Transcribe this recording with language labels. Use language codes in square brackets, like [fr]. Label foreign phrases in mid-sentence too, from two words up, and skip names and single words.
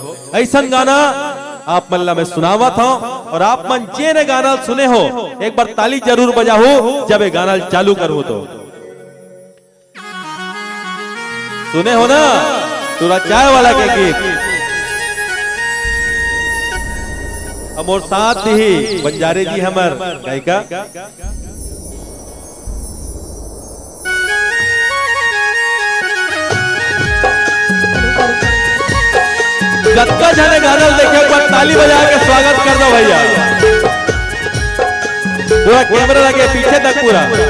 [hne] ऐसा गाना आप मन ला मैं सुनावा था, और आप मन जे ने गाना सुने हो एक बार ताली जरूर बजाओ जब ये गाना चालू करूं तो। सुने हो ना टूरा चाय वाला के गीत। और साथ ही बंजारे जी हमर गायिका जत्ता जाने गाना देखे, एक बार ताली बजा के स्वागत कर दो भैया। पूरा कैमरा लगे पीछे तक पूरा।